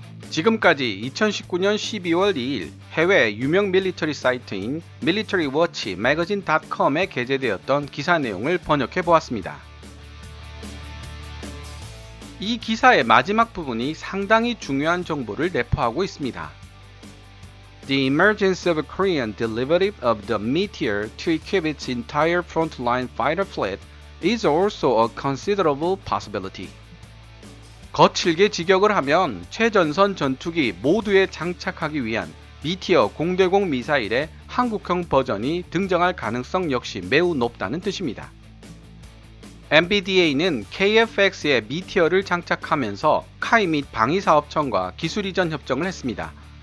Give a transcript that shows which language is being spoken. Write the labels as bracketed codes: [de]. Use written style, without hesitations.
[ko] 지금까지 2019년 12월 2일 해외 유명 밀리터리 사이트인 military-watch-magazine.com에 게재되었던 기사 내용을 번역해 보았습니다. 이 기사의 마지막 부분이 상당히 중요한 정보를 내포하고 있습니다. [en] The emergence of a Korean derivative of the Meteor to equip its entire frontline fighter fleet is also a considerable possibility. [ko] 거칠게 직역을 하면 최전선 전투기 모두에 장착하기 위한 미티어 공대공 미사일의 한국형 버전이 등장할 가능성 역시 매우 높다는 뜻입니다. NVDA는 KF-X에 미티어를 장착하면서 카이 및 방위사업청과 기술 이전 협정을 했습니다.